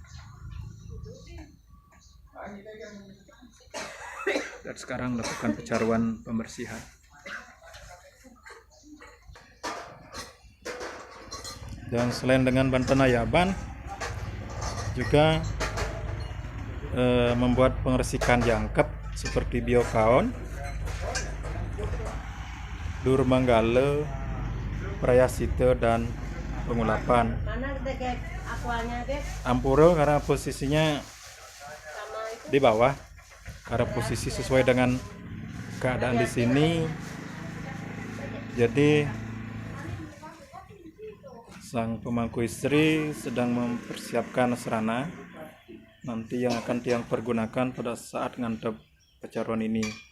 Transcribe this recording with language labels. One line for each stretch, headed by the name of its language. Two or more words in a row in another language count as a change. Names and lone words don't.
Indonesian: Dan sekarang lakukan pencaruan pembersihan. Dan selain dengan bantuan Ayaban, juga membuat pengersikan jangkep seperti biokaon, dur manggale, prayasite dan pengulapan. Ampura karena posisinya di bawah, karena posisi sesuai dengan keadaan di sini. Jadi sang pemangku istri sedang mempersiapkan serana nanti yang akan tiang pergunakan pada saat ngantep pencaruan ini.